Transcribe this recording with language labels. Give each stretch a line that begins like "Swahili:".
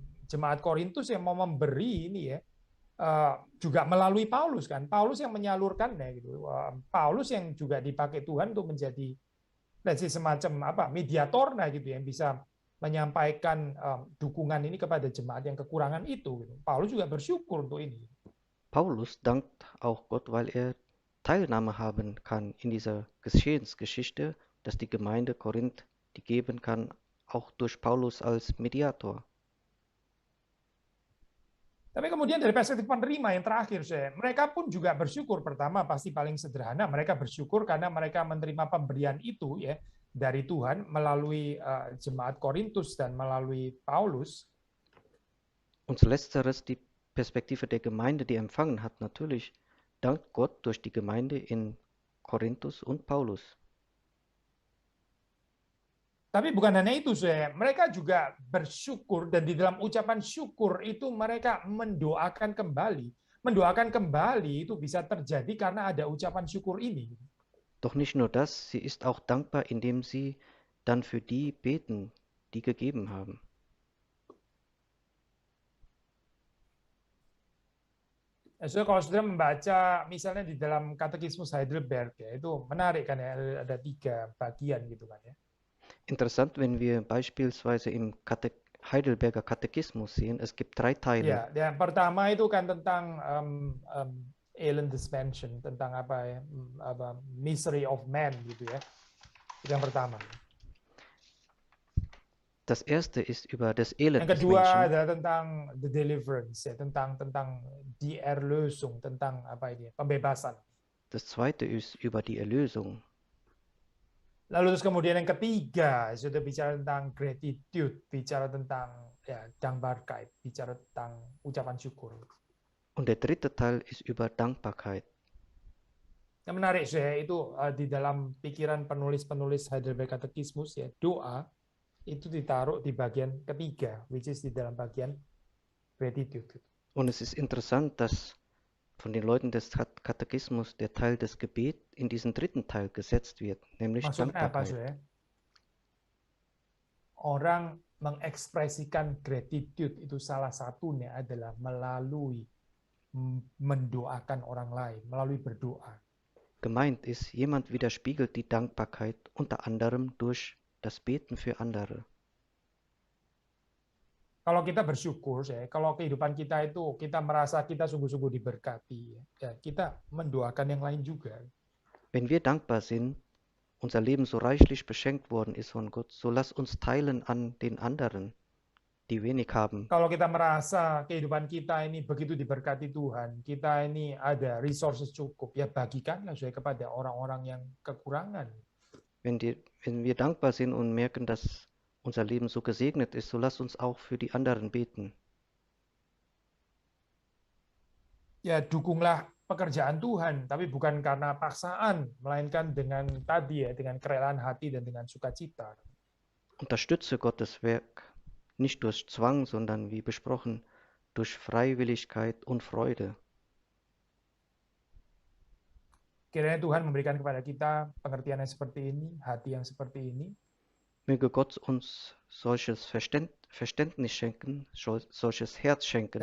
Indonesian: Jemaat Korintus yang mau memberi ini ya, juga melalui Paulus kan. Paulus yang menyalurkannya gitu. Paulus yang juga dipakai Tuhan untuk menjadi semacam mediator gitu yang bisa menyampaikan dukungan ini kepada jemaat yang kekurangan itu. Gitu. Paulus juga bersyukur untuk ini.
German: Paulus dankt auch Gott, weil er Teilnahme haben kann in dieser Geschehensgeschichte, dass die Gemeinde Korinth die geben kann, auch durch Paulus als Mediator.
Indonesian: Tapi kemudian dari perspektif penerima yang terakhir, mereka pun juga bersyukur. Pertama pasti paling sederhana, mereka bersyukur karena mereka menerima pemberian itu ya dari Tuhan melalui jemaat Korintus dan melalui Paulus.
German: Und letzteres, die Perspektive der Gemeinde, die empfangen hat, natürlich dankt Gott durch die Gemeinde in Korinthus und Paulus.
Indonesian: Tapi bukan hanya itu, mereka juga bersyukur dan di dalam ucapan syukur itu mereka mendoakan kembali. Mendoakan kembali itu bisa terjadi karena ada ucapan syukur ini.
German: Doch nicht nur das, sie ist auch dankbar, indem sie dann für die beten, die gegeben haben.
Indonesian: So, kalau sudah membaca misalnya di dalam Katekismus Heidelberg ya, itu menarik kan ya, ada 3 bagian gitu kan ya.
German: Interessant, wenn wir beispielsweise im Heidelberger Katechismus sehen, es gibt 3 Teile.
Indonesian: Ya, yang pertama itu kan tentang Ellen Suspension, tentang
English: misery of man
Indonesian: gitu ya. Itu yang pertama.
German: Das erste ist über das Elend
Indonesian: Yang
German: des
Indonesian: kedua
German: Menschen.
Indonesian: adalah tentang
English: the deliverance
Indonesian: ya, tentang
German: die Erlösung,
Indonesian: tentang pembebasan.
German: Das zweite ist über die Erlösung.
Indonesian: Lalu terus kemudian yang ketiga sudah bicara tentang gratitude, bicara tentang ya Dankbarkeit, bicara tentang ucapan syukur.
German: Und der dritte Teil ist über Dankbarkeit.
Indonesian: Yang menarik itu di dalam pikiran penulis-penulis Heidelberg Katekismus ya, doa itu ditaruh di bagian ketiga,
English: which is
Indonesian: di dalam bagian gratitude.
German: Und es ist interessant, dass von den Leuten des Katechismus der Teil des Gebets in diesen dritten Teil gesetzt wird, nämlich
Indonesian: Maksudnya apa,
German: Dankbarkeit.
Indonesian: Orang mengekspresikan gratitude itu salah satunya adalah melalui mendoakan orang lain, melalui berdoa.
German: Gemeint ist, jemand widerspiegelt die Dankbarkeit unter anderem durch das Beten für andere.
Indonesian: Kalau kita bersyukur, kalau kehidupan kita itu kita merasa kita sungguh-sungguh diberkati, ya kita mendoakan yang lain juga.
German: Wenn wir dankbar sind, unser Leben so reichlich beschenkt worden ist von Gott, so lass uns teilen an den anderen, die wenig haben.
Indonesian: Kalau kita merasa kehidupan kita ini begitu diberkati Tuhan, kita ini ada resources cukup, ya bagikanlah kepada orang-orang yang kekurangan.
German: Wenn wir dankbar sind und merken, dass unser Leben so gesegnet ist, so lass uns auch für die anderen beten.
Indonesian: Ya dukunglah pekerjaan Tuhan, tapi bukan karena paksaan, melainkan dengan dengan kerelaan hati dan dengan sukacita.
German: Unterstütze Gottes Werk nicht durch Zwang, sondern wie besprochen, durch Freiwilligkeit und Freude.
Indonesian: Kiranya Tuhan memberikan kepada kita pengertian yang seperti ini, hati yang seperti ini.
German: Möge Gott uns solches Verständnis schenken, solches Herz schenken,